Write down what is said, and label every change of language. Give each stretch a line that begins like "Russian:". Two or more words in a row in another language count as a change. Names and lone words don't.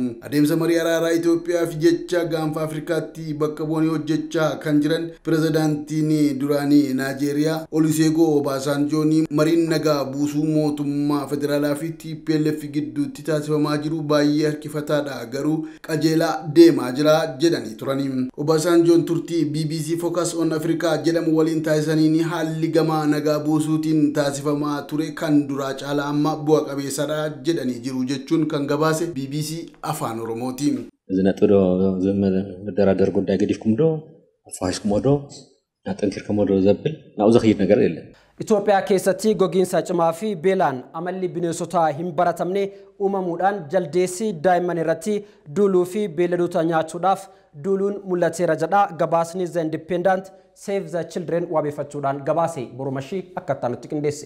Oromo: Adeemsa marii araaraa Itoophiyaaf jecha gaanfa Afrikaatti bakka bu'anii hojjechaa kan jiran pirezidaantiin duraanii Naajeeriyaa Olusegun Obasanjoon mariin nagaa buusuu mootummaa federaalaa fi TPLF gidduutti taasifamaa jiru baay'ee harkifataadha garuu qajeelaa deemaa jira jedhanii turani. Obasanjoon turtii BBC Focus on Africa jedhamu waliin taasisaniin haalli gamaa nagaa buusuutiin taasifamaa ture kan duraa caalaa amma bu'a qabeessadha jedhanii jiru jechuun kan gabaase BBC Afaan Oromooti.
Tigrinya: ዝነጥዶ መደራደር ጉዳይ ገዲፍኩም ዶ አፋሽኩም ዶ አጠንክርኩም ዶ ዘብል ናው ዘኺር ነገር የለ
Oromo: Itoophiyaa keessatti gogiinsa cimaa fi beelaan amalli bineensota hin baratamne uumamuudhaan jaldeessi daa'imman irratti duuluu fi beelladoota nyaachuudhaaf duuluun mul'ateera jedha gabaasni The Independent Save the Children waabeeffachuudhaan gabaase borumashii akka ta'anitti qindeesse.